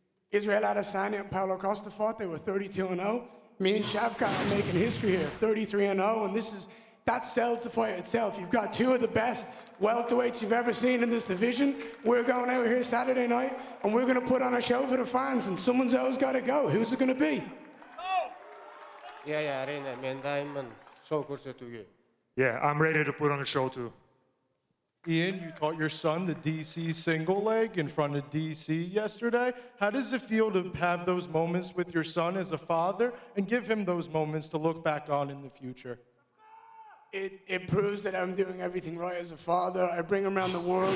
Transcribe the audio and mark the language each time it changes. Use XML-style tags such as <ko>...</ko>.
<en>Israel Adesanya and Paulo Costa fought. They were 32-0. Me and Shavkat are making history here, 33-0, and that sells the fight itself. You've got two of the best welterweights you've ever seen in this division. We're going out here Saturday night, and we're going to put on a show for the fans, and someone's always got to go. Who's it going to be? Yeah,</en> <kk>әрине, мен дайынмын шоу көрсетуге.</kk> <en>Yeah, I'm ready to put on a show too. Ian, you taught your son the DC single leg in front of DC yesterday. How does it feel to have those moments with your son as a father and give him those moments to look back on in the future? It proves that I'm doing everything right as a father. I bring him around the world.</en>